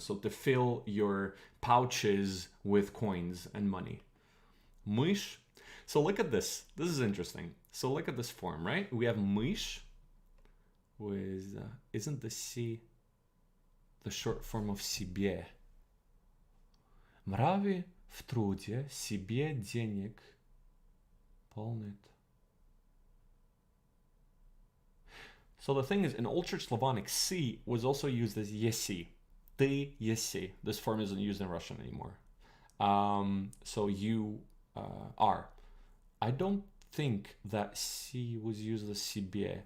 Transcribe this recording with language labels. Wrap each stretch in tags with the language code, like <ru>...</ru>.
<en>So to fill your pouches with coins and money. Мышь. So look at this. This is interesting. So look at this form, right? We have мышь with, isn't the C the short form of себе?</en> <ru>Мрави в труде себе денег полнит.</ru> <en>So the thing is, in Old Church Slavonic, si was also used as yesi.</en> <ru>Ты еси.</ru> <en>This form isn't used in Russian anymore. So you are. I don't think that si was used as себе.</en>